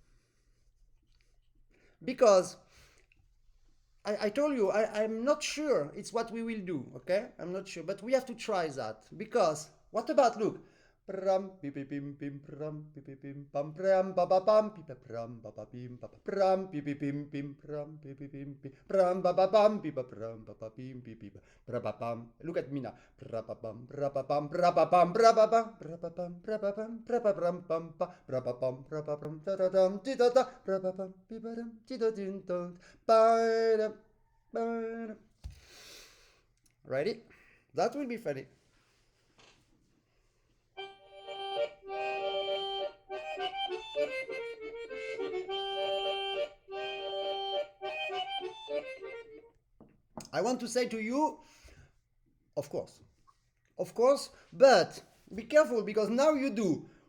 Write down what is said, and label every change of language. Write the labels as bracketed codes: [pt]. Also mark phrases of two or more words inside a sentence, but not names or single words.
[en] Because I told you, I'm not sure it's what we will do, okay? I'm not sure, but we have to try that. Because, what about, look, Pram pipi pim pim pram pipi pim pam pram ba ba pam pipi pram ba ba pim ba pram pipi pim pim pram pipi pim pim pram ba ba pam pipi pram ba ba pim pipi bra ba pam. Look at me now. Bra ba pam bra ba pam bra ba pam bra ba pam bra ba pam bra ba pam bra ba pam pam pa bra ba pam bra ba pam da da dam ti da da bra ba pam pi ba dam ti da din dam ba dam ba dam. Ready? That will be funny. I want to say to you, of course, but be careful because now you do.